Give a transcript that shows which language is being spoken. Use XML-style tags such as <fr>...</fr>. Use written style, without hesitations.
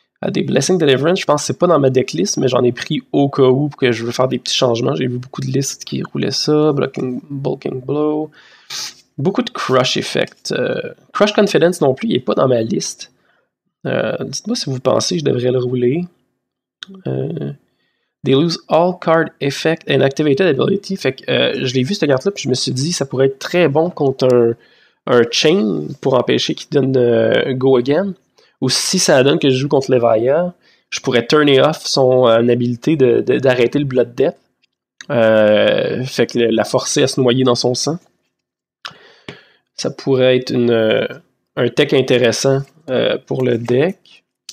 <fr>Des Blessing Deliverance, je pense que c'est pas dans ma decklist, mais j'en ai pris au cas où que je veux faire des petits changements. J'ai vu beaucoup de listes qui roulaient ça. Bulking Blow. Beaucoup de Crush Effect. Crush Confidence non plus, il est pas dans ma liste. Dites-moi si vous pensez que je devrais le rouler.</fr> <en>They lose all card effect and activated ability.</en> <fr>Fait que je l'ai vu cette carte-là, puis je me suis dit ça pourrait être très bon contre un chain pour empêcher qu'il donne Go Again. Ou si ça donne que je joue contre Leviathan, je pourrais turner off son habilité d'arrêter le Blood Death. Fait que la forcer à se noyer dans son sang. Ça pourrait être un tech intéressant pour le deck.</fr>